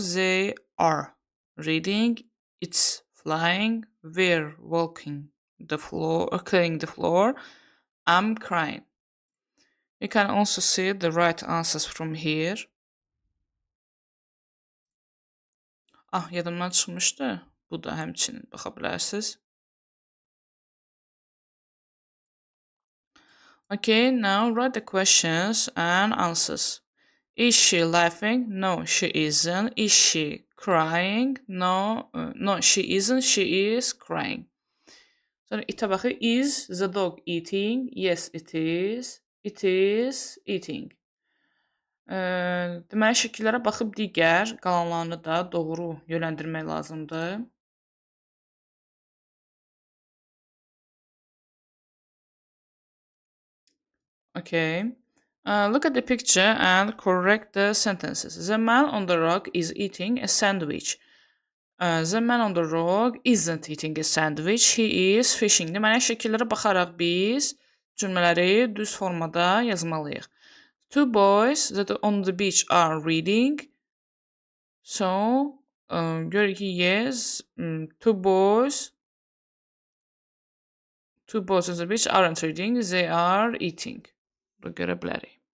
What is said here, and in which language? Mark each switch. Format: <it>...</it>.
<en>They are reading. It's flying. We're walking the floor, cleaning the floor. I'm crying. You can also see the right answers from here.</en> <az>Yadımdan çıxmışdı. Bu da həmçinin baxa bilərsiniz.</az> <en>Okay, now write the questions and answers. Is she laughing? No, she isn't. Is she crying? No, she isn't. She is crying.</en> <az>Sonra itə baxır.</az> <en>Is the dog eating? Yes, it is. It is eating.</en> <az>Deməli, şəkillərə baxıb digər qalanlarını da doğru yönləndirmək lazımdır.</az> <en>Okay. Look at the picture and correct the sentences. The man on the rock is eating a sandwich. The man on the rock isn't eating a sandwich. He is fishing.</en> <az>Deməli, şəkillərə baxaraq biz cümlələri düz formada yazmalıyıq.</az> <en>Two boys that are on the beach are reading.</en> <az>So, görürük ki,</az> <en>yes, two boys on the beach aren't reading. They are eating.</en> <az>Bunu görə bilərik.</az>